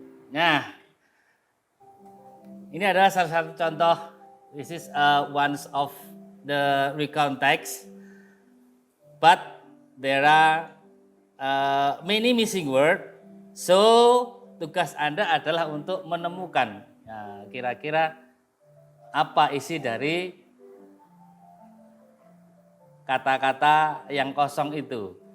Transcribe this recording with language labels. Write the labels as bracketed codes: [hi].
[id] Nah, ini adalah salah satu contoh. [en] This is one of the recount text, but there are many missing word. [id] So tugas Anda adalah untuk menemukan kira-kira apa isi dari kata-kata yang kosong itu.